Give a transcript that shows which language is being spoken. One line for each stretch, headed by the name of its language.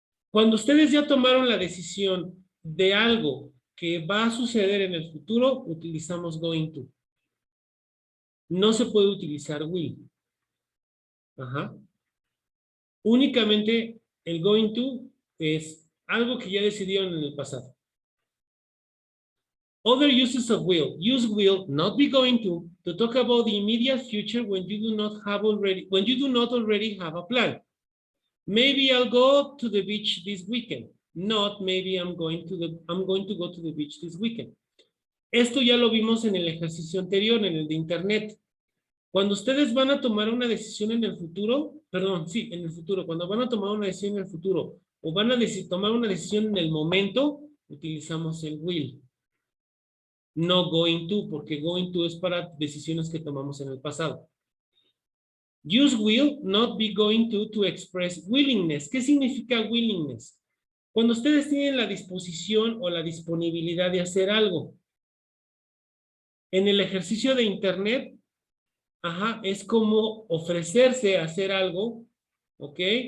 Spanish: Cuando ustedes ya tomaron la decisión de algo que va a suceder en el futuro, utilizamos going to. No se puede utilizar will. Ajá. Únicamente el going to es algo que ya decidieron en el pasado.
English: Other uses of will. Use will, not be going to talk about the immediate future when you do not already have a plan. Maybe I'll go to the beach this weekend. Not maybe I'm going to go to the beach this weekend.
Spanish: Esto ya lo vimos en el ejercicio anterior, en el de internet. Cuando ustedes van a tomar una decisión en el futuro, en el futuro, cuando van a tomar una decisión en el futuro o van a tomar una decisión en el momento, utilizamos el will. No going to, porque going to es para decisiones que tomamos en el pasado.
English: Use will, not be going to express willingness.
Spanish: ¿Qué significa willingness? Cuando ustedes tienen la disposición o la disponibilidad de hacer algo. En el ejercicio de internet, es como ofrecerse a hacer algo, ¿ok?